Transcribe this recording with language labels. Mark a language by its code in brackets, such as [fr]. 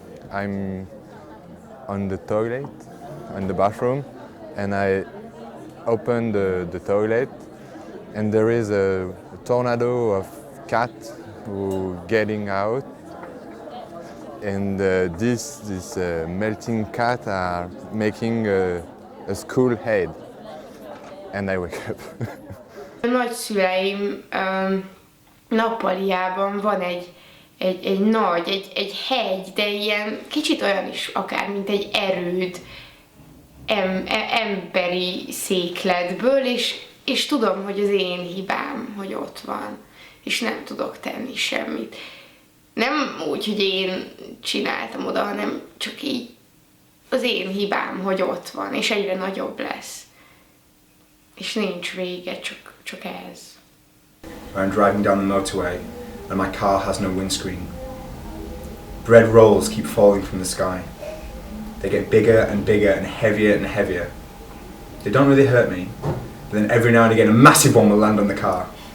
[en] I'm on the toilet, in the bathroom, and I open the toilet, and there is a tornado of cat who getting out, and this melting cat are making a school head, and I wake up. [hu] A nagyszüleim nappaliában van egy nagy, egy hegy, de ilyen kicsit olyan is akár, mint egy erőd emberi székletből, és tudom, hogy az én hibám, hogy ott van, és nem tudok tenni semmit. Nem úgy, hogy én csináltam oda, hanem csak így az én hibám, hogy ott van, és egyre nagyobb lesz. És nincs vége, csak ez. [en] I'm driving down the motorway and my car has no windscreen. Bread rolls keep falling from the sky. They get bigger and bigger and heavier and heavier. They don't really hurt me, but then every now and again a massive one will land on the car.